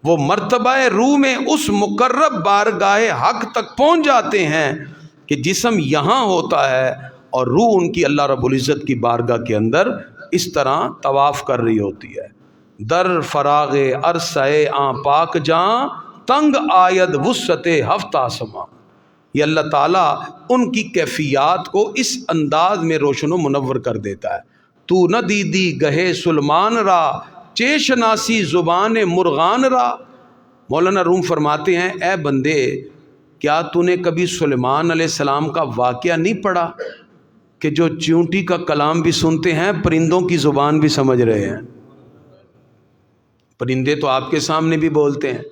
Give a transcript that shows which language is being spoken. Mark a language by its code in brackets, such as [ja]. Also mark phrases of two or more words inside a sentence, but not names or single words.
[ur] وہ مرتبہ روح میں اس مقرب بارگاہ حق تک پہنچ جاتے ہیں کہ جسم یہاں ہوتا ہے اور روح ان کی اللہ [ar] رب العزت [ur] کی بارگاہ کے اندر اس طرح طواف کر رہی ہوتی ہے۔ [fa] در فراغ عرصہ آن پاک جاں تنگ آید وسعت ہفت آسماں۔ [ur] یہ اللہ تعالیٰ ان کی کیفیات کو اس انداز میں روشن و منور کر دیتا ہے۔ [fa] تو نہ دیدی گہے سلمان را چیشناسی زبان مرغان را۔ [ur] مولانا روم فرماتے ہیں اے بندے کیا تو نے کبھی سلیمان [ar] علیہ السلام [ur] کا واقعہ نہیں پڑھا کہ جو چیونٹی کا کلام بھی سنتے ہیں پرندوں کی زبان بھی سمجھ رہے ہیں؟ پرندے تو آپ کے سامنے بھی بولتے ہیں۔